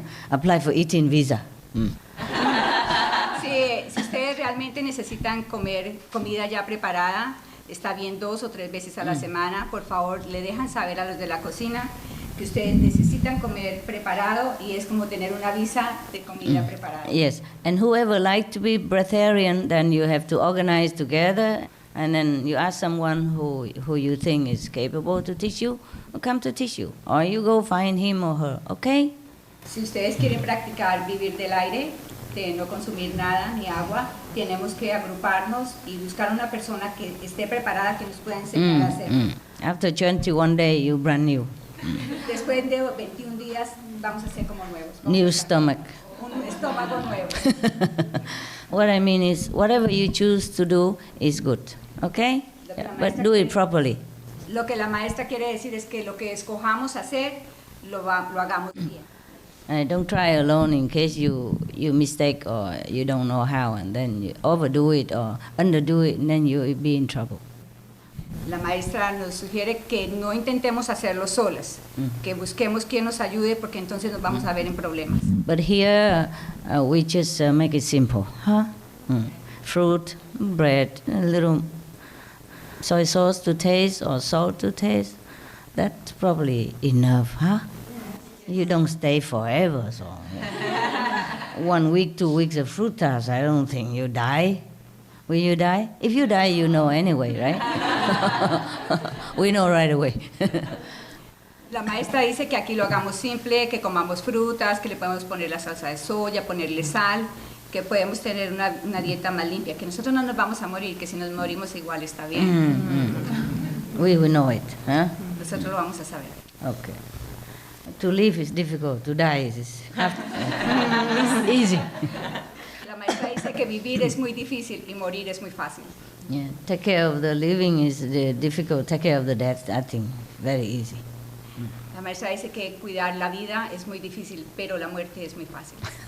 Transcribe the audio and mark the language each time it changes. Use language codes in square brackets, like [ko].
[en] Apply for eating visa. [es] Si ustedes realmente necesitan comer comida ya preparada, está bien 2 o 3 veces a la semana, por favor, le dejan saber a los de la cocina que ustedes necesitan comer preparado y es como tener una visa de comida preparada. [en] Yes, and whoever like to be breatharian, then you have to organize together, and then you ask someone who you think is capable to teach you, come to teach you, or you go find him or her, okay? [es] Si ustedes quieren practicar vivir del aire, de no consumir nada ni agua, tenemos que agruparnos y buscar una persona que esté preparada, que nos pueda enseñar a hacerlo. [en] After 21 days, you brand new. [es] Después de 21 días vamos a ser como nuevos. [en] New stomach. [es] Un estómago nuevo. [en] What I mean is, whatever you choose to do is good, okay? Yeah, but do it properly. [es] Lo que la maestra quiere decir es que lo que escojamos hacer, lo hagamos bien. [en] Don't try alone in case you mistake or you don't know how, and then you overdo it or underdo it, and then you'll be in trouble. [es] La maestra nos sugiere que no intentemos hacerlo solas, que busquemos quien nos ayude porque entonces nos vamos a ver en problemas. [en] But here we just make it simple, huh? Fruit, bread, a little soy sauce to taste or salt to taste. That's probably enough, huh? You don't stay forever, so 1 week, 2 weeks of fruit tarts, I don't think you die. Will you die? If you die, you know anyway, right? We know right away. [es] La maestra dice que aquí lo hagamos simple, que comamos frutas, que le podemos poner la salsa de soya, ponerle sal, que podemos tener una dieta más limpia, que nosotros no nos vamos a morir, que si nos morimos igual está bien. [en] We will know it, huh? [es] Nosotros lo vamos a saber. [en] Okay. To live is difficult, to die is easy. [es] La maestra dice que vivir es muy difícil y morir es muy fácil. [en] Yeah, take care of the living is difficult, take care of the death, I think, very easy. [es] La maestra dice que cuidar la vida es muy difícil, pero la muerte es muy fácil.